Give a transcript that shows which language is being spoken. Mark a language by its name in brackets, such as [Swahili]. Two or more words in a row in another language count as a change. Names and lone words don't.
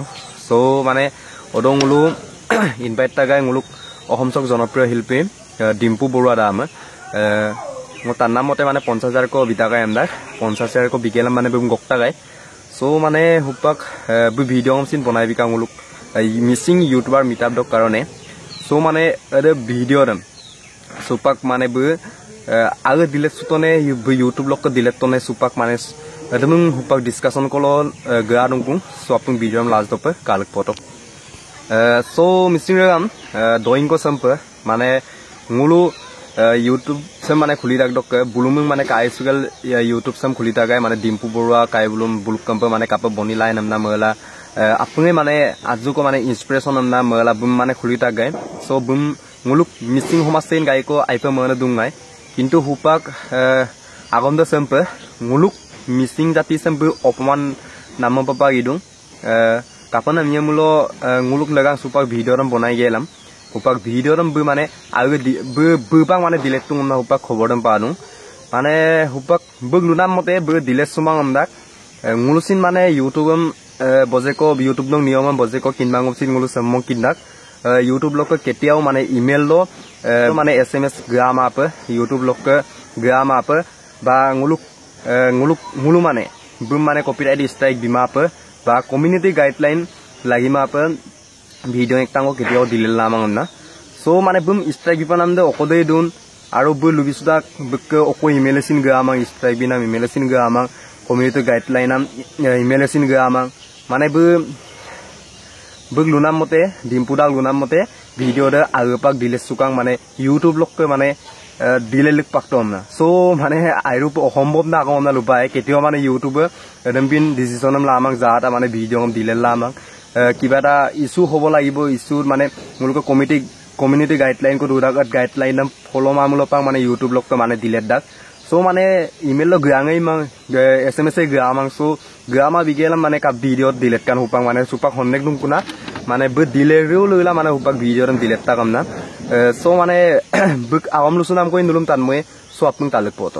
[Mising] So mane odong ulu invite tagai nguluk ohomsok jonopriyo hilpi Dimpu Borua da ama mo tar namote mane 50000 ko bitagai amdak 50000 ko bigelam mane bum gokta gai so mane hupak bu video sin bonai bika nguluk [English] missing YouTuber meetup [Mising] dok karone so mane ade video dam supak mane bu age delete sutone bu YouTube lok ko delete tone supak mane adamung hupak discussion kolo ga dongpung so apung video am last dope kalak photo so Mr. Ram doing ko sampa mane ngulu YouTube sem mane khuli rak dok bulumung mane kai sugal YouTube sam khuli tagai mane Dimpu Borua kai bulum buluk kampa mane kapa boni line namna mela apunge mane aju ko mane inspiration namna mela bum mane khuli tagai so bum nguluk missing homasen gai ko aipa mane dungai kintu hupak agonda sampa nguluk missing jati sampu opman nama papa gidung kapan namanya mulo nguluk lagang supak video ram bonai gelam upak video ram bu mane age bu bang mane delete tung na upak khobor dam panu mane upak bug lunam mote bu delete sumang amdak ngulusin mane YouTube bojeko YouTube dong niyom bojeko kinbangom sin ngulus sammong kindak YouTube lok ketiao mane email lo mane SMS gram ape YouTube lok gram ape ba ngulu mane bum mane [English] copyright strike [Mising] bima ape ba [English] community guideline [Mising] lagi ma ape video ektango ketiao dilil lamang na so mane bum strike bipanam de okodei dun aro bu lubisuda buk oko email sin ga amang strike bina email sin ga amang [English] community guideline [Mising] am email sin ga amang mane bu lunam mote dimpudal lunam mote video de agepak dilil sukang mane YouTube lok mane dilelik paktom na so mane airup ohombob na akong na lupai ketio mane YouTube edempin decision am lamang jata mane video am dilel lamang kiba ta issue hobo lagibo issue mane mulko [English] community guideline [Mising] ko duragat guideline am follow mamulo pang mane YouTube lok mane dilet dak so mane email lo grangai mang SMS gramang so grama bigelam mane ka video dilet kan hupang mane supak honnek dung kuna mane bu dileru lula mane hupak video ram dilet ta kamna so mane buk awam lusunam koi nulum tan moi so apung taluk poto